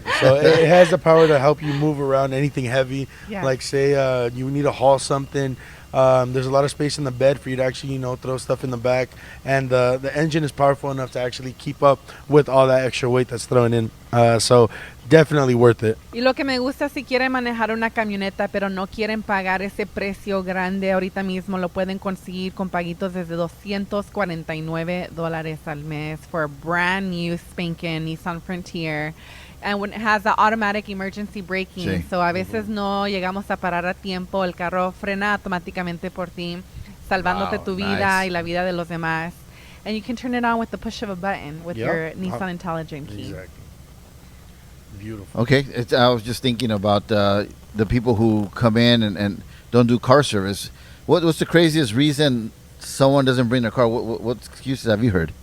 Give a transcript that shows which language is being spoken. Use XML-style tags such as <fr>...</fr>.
<en>So it has the power to help you move around anything heavy. Yeah. Like say you need to haul something. There's a lot of space in the bed for you to actually, throw stuff in the back. And the engine is powerful enough to actually keep up with all that extra weight that's thrown in. So definitely worth it.</en> <es>Y lo que me gusta, si quieren manejar una camioneta, pero no quieren pagar ese precio grande ahorita mismo, lo pueden conseguir con paguitos desde $249 al mes</es> <en>for a brand new spanking Nissan Frontier. And when it has the automatic emergency braking,</en> <es>Sí. so a veces no llegamos a parar a tiempo, el carro frena automáticamente por ti, salvándote tu vida y la vida de los demás.</es> <en>And you can turn it on with the push of a button with your Nissan Intelligent key. Exactly. Beautiful. Okay, I was just thinking about the people who come in and don't do car service. What's the craziest reason someone doesn't bring their car? What excuses have you heard?</en>